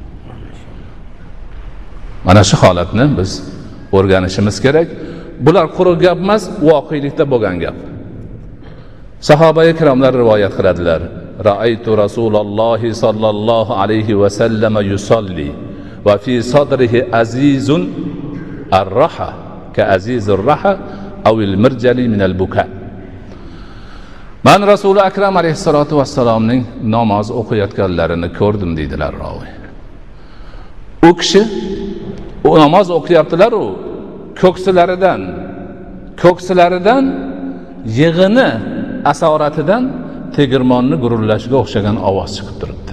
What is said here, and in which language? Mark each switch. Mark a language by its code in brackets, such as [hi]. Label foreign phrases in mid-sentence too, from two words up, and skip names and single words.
[uz] Mana shu holatni biz o'rganishimiz kerak. Bular quruq gap emas, voqelikda bo'lgan gap. Sahoba ikromlar rivoyat qiladilar. [ar] رأيت رسول الله صلى الله عليه وسلم يصلي وفي صدره أزيز الرحى كأزيز الرحى أو المرجل من البكاء. [uz] Men Rasul akram alayhissalatu vassalomning namoz o'qiyotganlarini ko'rdim deydilar ravi. U kishi namoz o'qiyaptilar, u ko'ksilaridan yig'ini asoratidan tegirmonni gurullashiga o'xshagan ovoz chiqib turibdi.